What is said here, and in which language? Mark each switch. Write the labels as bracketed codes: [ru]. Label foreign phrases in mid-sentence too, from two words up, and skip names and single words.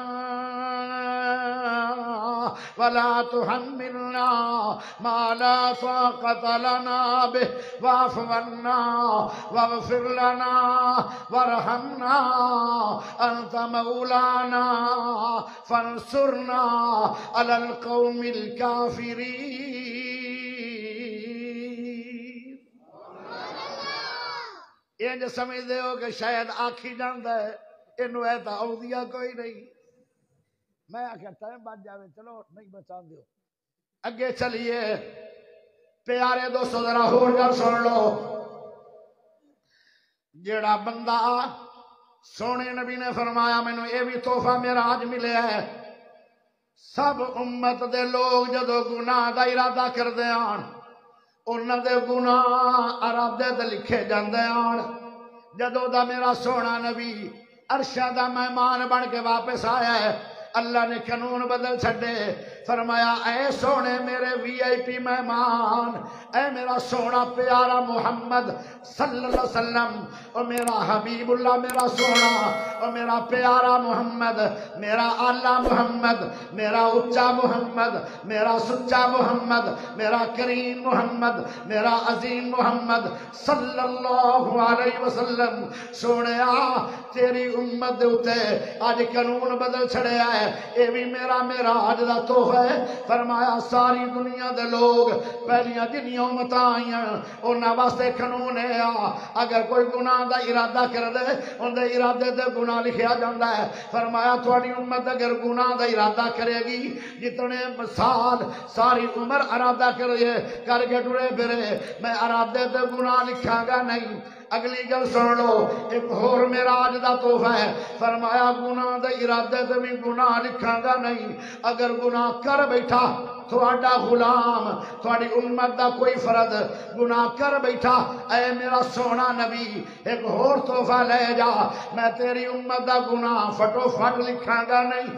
[ar] ولا تحملنا ما لا طاقة لنا به واعف عنا واغفر لنا وارحمنا أنت مولانا فانصرنا على القوم الكافرين [pa] یہ جو سمجھ دے ہو کہ شاید آکھی جاندہ ہے انہوں ایتا اولیاء کوئی نہیں میں آخیا ٹائم بچ جاوے چلو نہیں بچا دیو اگے چلیے پیارے دوستو ذرا ہور گل سن لو جیڑا بندہ سونے نبی نے فرمایا مینوں یہ بھی تحفہ معراج ملے ہے سب امت دے لوگ جدو گناہ دا ارادہ کردے آن انہاں دے گناہ ارادے تے لکھے جاندے آن جدو دا میرا سونا نبی عرشہ دا مہمان بن کے واپس آیا ہے اللہ نے قانون بدل چھڑے فرمایا اے سونے میرے VIP مہمان، اے میرا سونا پیارا محمد [ar] صلی اللہ علیہ وسلم، [pa] او میرا حبیب اللہ میرا سونا، او میرا پیارا محمد، میرا اعلیٰ محمد، میرا اچا محمد، میرا سچا محمد، میرا کریم محمد، میرا عظیم محمد [ar] صلی اللہ علیہ وسلم، [pa] سونے تیری امت دے اتے آج قانون بدل چھڑیا ہے، اے بھی میرا آج دا تحفہ ہے۔ فرمایا ساری دنیا دے لوگ پہلیاں جنیاں امتاں آئیاں انہاں واسطے قانون ہے اگر کوئی گناہ دا ارادہ کر دے ان دے ارادے دے گناہ لکھیا جاندا ہے۔ فرمایا تھوڑی امت اگر گناہ دا ارادہ کرے گی جتنے سال ساری عمر ارادہ کر کے ٹرے پھرے میں ارادے دے گناہ لکھاں گا نہیں۔ اگلی گل سن لو، ایک اور میرا آج دا تحفہ ہے، فرمایا گناہ دے ارادے تے بھی گناہ لکھاں گا نہیں، اگر گناہ کر بیٹھا تھوڑا غلام تھوڑی امت دا کوئی فرد گناہ کر بیٹھا، اے میرا سونا نبی ایک اور تحفہ لے جا، میں تیری امت دا گناہ فٹو فٹ لکھاں گا نہیں۔